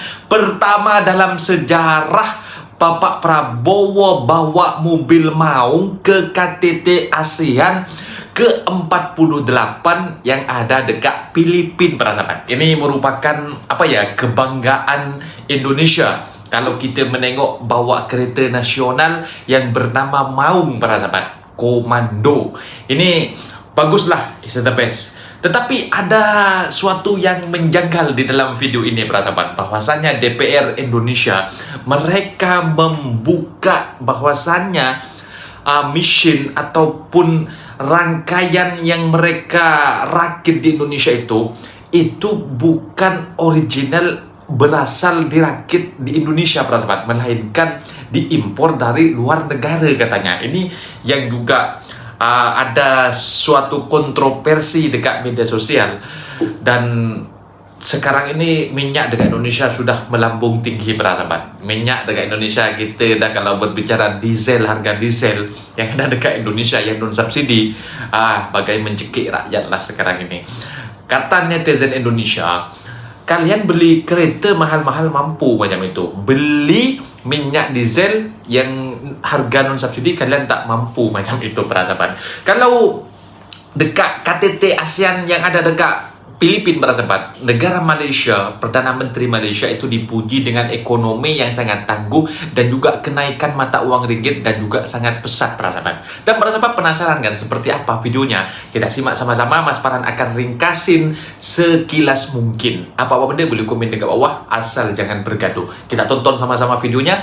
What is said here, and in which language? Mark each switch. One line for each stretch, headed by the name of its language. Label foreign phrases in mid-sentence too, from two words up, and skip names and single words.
Malay: Pertama dalam sejarah Bapak Prabowo bawa mobil Maung ke KTT ASEAN ke-48 yang ada dekat Filipina para sahabat. Ini merupakan kebanggaan Indonesia kalau kita menengok bawa kereta nasional yang bernama Maung para sahabat. Komando. Ini baguslah,
English: is the best.
Malay: Tetapi ada suatu yang menjanggal di dalam video ini para sahabat, bahwasanya DPR Indonesia mereka membuka bahwasanya mesin ataupun rangkaian yang mereka rakit di Indonesia itu bukan original berasal dirakit di Indonesia para sahabat, melainkan diimpor dari luar negara katanya. Ini yang juga ada suatu kontroversi dekat media sosial. Dan sekarang ini minyak dekat Indonesia sudah melambung tinggi para sahabat. Minyak dekat Indonesia, kita dah kalau berbicara diesel, harga diesel yang ada dekat Indonesia yang non subsidi, bagai mencekik rakyat lah sekarang ini. Kata netizen Indonesia, kalian beli kereta mahal-mahal mampu macam itu. Beli minyak diesel yang harga non-subsidi kalian tak mampu macam itu para sahabat. Kalau dekat KTT ASEAN yang ada dekat Filipina para sahabat, negara Malaysia, Perdana Menteri Malaysia itu dipuji dengan ekonomi yang sangat tangguh dan juga kenaikan mata uang ringgit dan juga sangat pesat para sahabat. Dan para sahabat penasaran kan seperti apa videonya? Kita simak sama-sama. Mas Farhan akan ringkasin sekilas mungkin. Apa-apa benda boleh komen dekat bawah asal jangan bergaduh. Kita tonton sama-sama videonya.